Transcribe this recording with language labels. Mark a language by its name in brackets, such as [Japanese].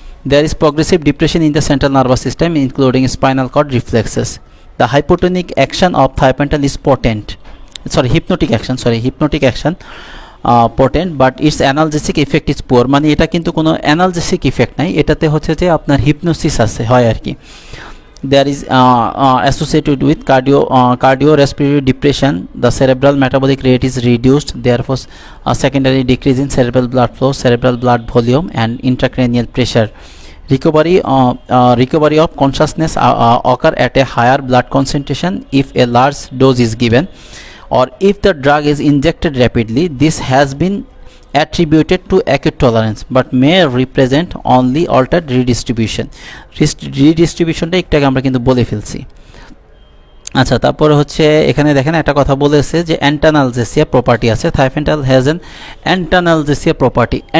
[English] There is progressive depression in the central nervous system including spinal cord reflexes. The hypotonic action of thiopental is potent, hypnotic action potent, but its analgesic effect is poor, [Bangla] মানে এটা কিন্তু কোনো analgesic effect নাই, এটাতে হচ্ছে যে আপনার hypnosis আছে হয় আর কি। [English] there is associated with cardiorespiratory depression. The cerebral metabolic rate is reduced, therefore secondary decrease in cerebral blood flow, cerebral blood volume, and intracranial pressure. Recovery of consciousness occur at a higher blood concentration if a large dose is given, or if the drug is injected rapidly. This has been attributed to acute tolerance but may represent only altered redistribution. [Bangla] রিডিস্ট্রিবিউশনটা একটু আগে আমরা কিন্তু বলে ফেলছি। আচ্ছা, তারপরে হচ্ছে এখানে দেখেন একটা কথা বলেছে যে অ্যান্টানালজেসিয়া প্রপার্টি আছে। [English] Thiopental has an antanalgesia property.